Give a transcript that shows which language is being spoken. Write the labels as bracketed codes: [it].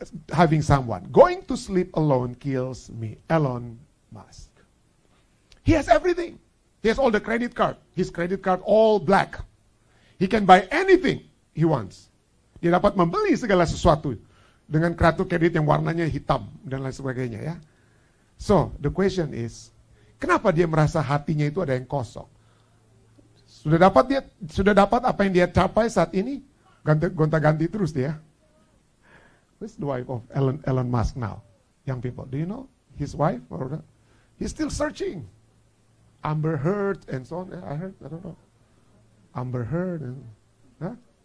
[en] Having someone. Going to sleep alone kills me. Elon Musk. He has everything. He has all the credit card. His credit card all black. He can buy anything he wants. [id] Dia dapat membeli segala sesuatu dengan kartu kredit yang warnanya hitam dan lain sebagainya ya. [en] So, the question is, [id] kenapa dia merasa hatinya itu ada yang kosong? Sudah dapat apa yang dia capai saat ini? Gonta-ganti terus dia. [en] Who's the wife of Elon Musk now? Young people, do you know his wife? Or he's still searching. Amber Heard and so on. I heard, I don't know. Amber Heard and huh?